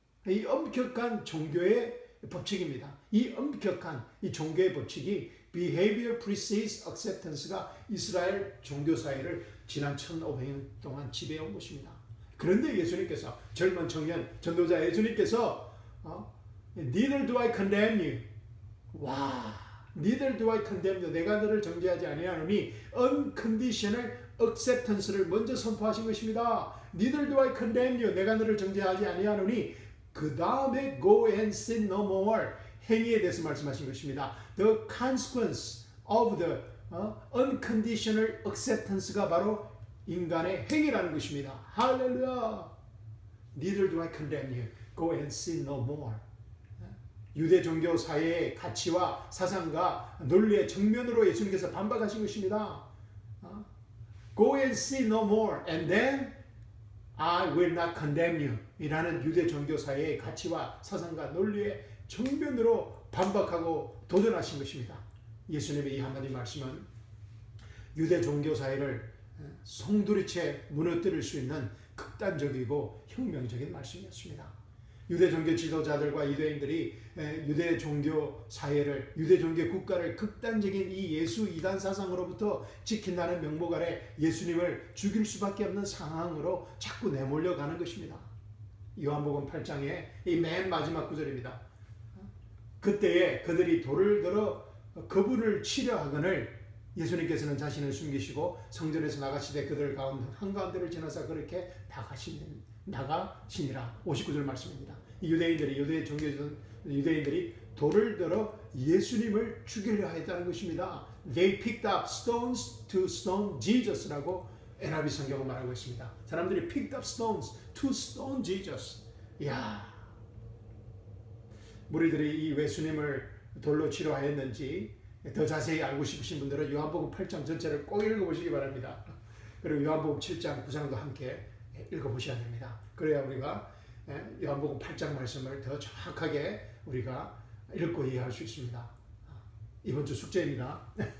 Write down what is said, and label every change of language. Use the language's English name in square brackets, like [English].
[Korean] 이 엄격한 종교의 법칙입니다. 이 엄격한 이 종교의 법칙이 [English] behavior precedes acceptance [Korean] 가 이스라엘 종교 사회를 지난 1500년 동안 지배해온 것입니다. 그런데 예수님께서 젊은 청년 전도자 예수님께서 [English] Neither do I condemn you. 와, Neither do I condemn you. [Korean] 내가 너를 정죄하지 아니하노니 [English] unconditional acceptance [Korean] 를 먼저 선포하신 것입니다. [English] Neither do I condemn you. [Korean] 내가 너를 정죄하지 아니하노니 그 다음에 [English] go and sin no more. [Korean] 행위에 대해서 말씀하신 것입니다. [English] The consequence of the unconditional acceptance가 [Korean] 바로 인간의 행위라는 것입니다. 할렐루야. [English] Neither do I condemn you. Go and sin no more. [Korean] 유대 종교 사회의 가치와 사상과 논리의 정면으로 예수님께서 반박하신 것입니다. [English] Go and sin no more. And then I will not condemn you. [Korean] 이라는 유대 종교 사회의 가치와 사상과 논리의 정면으로 반박하고 도전하신 것입니다. 예수님의 이 한마디 말씀은 유대 종교 사회를 송두리째 무너뜨릴 수 있는 극단적이고 혁명적인 말씀이었습니다. 유대 종교 지도자들과 유대인들이 유대 종교 사회를, 유대 종교 국가를 극단적인 이 예수 이단 사상으로부터 지킨다는 명목 아래 예수님을 죽일 수밖에 없는 상황으로 자꾸 내몰려 가는 것입니다. 요한복음 8장의 이 맨 마지막 구절입니다. 그때에 그들이 돌을 들어 그분을 치려 하거늘 예수님께서는 자신을 숨기시고 성전에서 나가시되 그들 가운데 한가운데를 지나서 그렇게 나가시니라. 59절 말씀입니다. 이 유대 종교전 유대인들이 돌을 들어 예수님을 죽이려 했다는 것입니다. [English] They picked up stones to stone Jesus라고 NIV [Korean] 성경은 말하고 있습니다. 사람들이 [English] picked up stones to stone Jesus. [Korean] 이야, 무리들이 이 예수님을 돌로 치려 하였는지 더 자세히 알고 싶으신 분들은 요한복음 8장 전체를 꼭 읽어보시기 바랍니다. 그리고 요한복음 7장 9장도 함께 읽어보셔야 됩니다. 그래야 우리가 요한복음 8장 말씀을 더 정확하게 우리가 읽고 이해할 수 있습니다. 이번 주 숙제입니다.